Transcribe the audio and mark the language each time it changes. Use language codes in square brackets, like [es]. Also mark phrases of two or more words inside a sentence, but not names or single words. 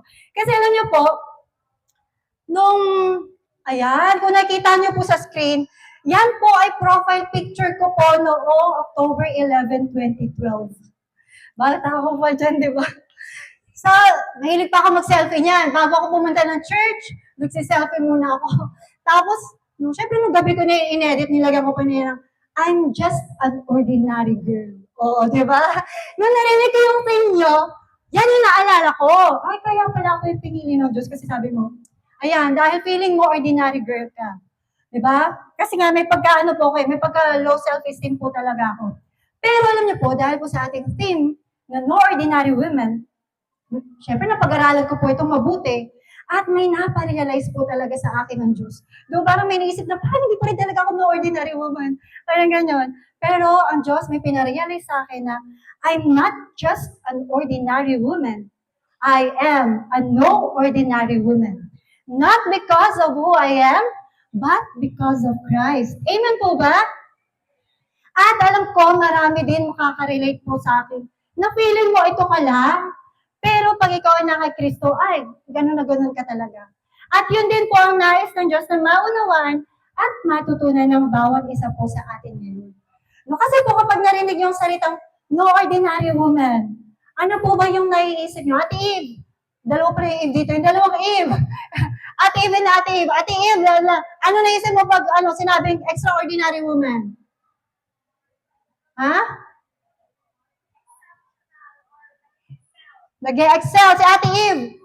[tl] Kasi alam niyo po, kung nakita niyo po sa screen, yan po ay profile picture ko po noong October 11, 2012. Bakit ako pa dyan, di ba? So, mahilig pa ako mag-selfie niyan. Bago ako pumunta ng church, nagsiselfie muna ako. Tapos, syempre nung gabi ko na in-edit, nilagyan ko pa niya, [en] I'm just an ordinary girl. [tl] Oo, di ba? Nung narinig ko yung thing nyo, yan yung naalala ko. Ay, kaya pala ako yung pinili ng Diyos kasi sabi mo, ayan, dahil feeling mo [en] ordinary girl [tl] ka. Di ba? Kasi nga may pagka-ano po kayo, may pagka- [en] low self-esteem [tl] po talaga ako. Pero alam niyo po, dahil po sa ating theme na [en] no ordinary women, [tl] syempre napag-aralan ko po itong mabuti at may naparealize po talaga sa akin ng Diyos. Doon parang may naisip na, parang hindi pa rin talaga ako [en] no ordinary woman. [tl] Parang ganyan. Pero ang Diyos may pinarealize sa akin na [en] I'm not just an ordinary woman. I am a no ordinary woman. Not because of who I am, but because of Christ. [tl] Amen po ba? At alam ko, marami din makaka-relate po sa akin na feeling mo ito ka lang, pero pag ikaw ay naka Kristo, ay, ganun na ganun ka talaga. At yun din po ang nais ng Diyos na maunawaan at matutunan ng bawat isa po sa atin ngayon. No, kasi po kapag narinig yung salitang [en] no ordinary woman, [tl] ano po ba yung naiisip nyo? Ate Eve, dalawa pa yung Eve dito, yung dalawang Eve. Ate Eve and Ate Eve, Ate Eve, ano naisip mo pag sinabing [en] extraordinary woman? [tl] Ha? Nag-excel si Ate Eve.